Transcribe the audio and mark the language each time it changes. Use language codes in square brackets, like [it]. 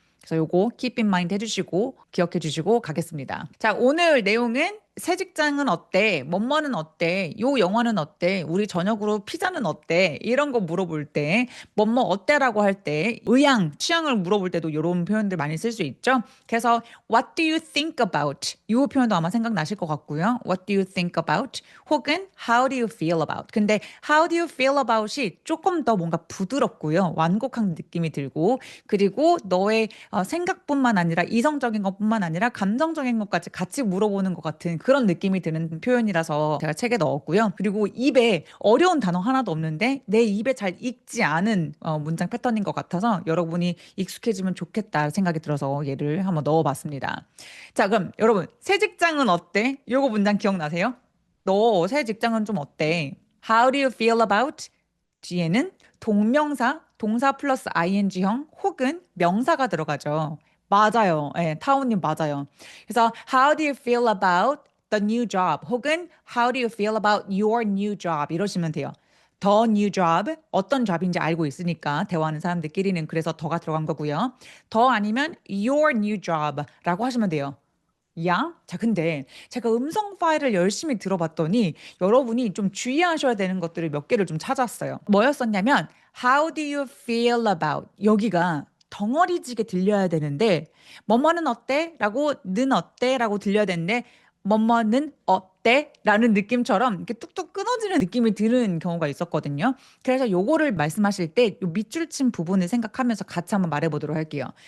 [ko] 그래서 요거 [en] keep in mind [ko] 해주시고 기억해 주시고 가겠습니다. 자, 오늘 내용은 새 직장은 어때? 뭐뭐는 어때? 요 영화는 어때? 우리 저녁으로 피자는 어때? 이런 거 물어볼 때, 뭐뭐 어때라고 할 때, 취향을 물어볼 때도 이런 표현들 많이 쓸 수 있죠. 그래서 [en] What do you think about? [ko] 이 표현도 아마 생각나실 것 같고요. [en] What do you think about? [ko] 혹은 [en] How do you feel about? [ko] 근데 [en] How do you feel about [ko] 이 조금 더 뭔가 부드럽고요. 완곡한 느낌이 들고 그리고 너의 생각뿐만 아니라 이성적인 것뿐만 아니라 감정적인 것까지 같이 물어보는 것 같은 그런 느낌이 드는 표현이라서 제가 책에 넣었고요. 그리고 입에 어려운 단어 하나도 없는데 내 입에 잘 익지 않은 문장 패턴인 것 같아서 여러분이 익숙해지면 좋겠다 생각이 들어서 얘를 한번 넣어봤습니다. 자, 그럼 여러분 새 직장은 어때? 요거 문장 기억나세요? 너 새 직장은 좀 어때? [en] How do you feel about? [ko] 뒤에는 동명사, 동사 플러스 ing형 혹은 명사가 들어가죠. 맞아요. 예, 타오님 맞아요. [en] 그래서 How do you feel about the new job? [ko] 혹은 [en] How do you feel about your new job? [ko] 이러시면 돼요. [en] The new job, [ko] 어떤 잡인지 알고 있으니까 대화하는 사람들끼리는 그래서 더가 들어간 거고요. 더 아니면 [en] your new job [ko] 라고 하시면 돼요. 야? 자, 근데 제가 음성 파일을 열심히 들어봤더니 여러분이 좀 주의하셔야 되는 것들을 몇 개를 좀 찾았어요. 뭐였었냐면 [en] How do you feel about? [ko] 여기가 덩어리지게 들려야 되는데 뭐뭐는 어때? 라고 는 어때? 라고 들려야 되는데 뭐뭐는 어때? 라는 느낌처럼 이렇게 뚝뚝 끊어지는 느낌이 드는 경우가 있었거든요. 그래서 요거를 말씀하실 때 요 밑줄 친 부분을 생각하면서 같이 한번 말해보도록 할게요.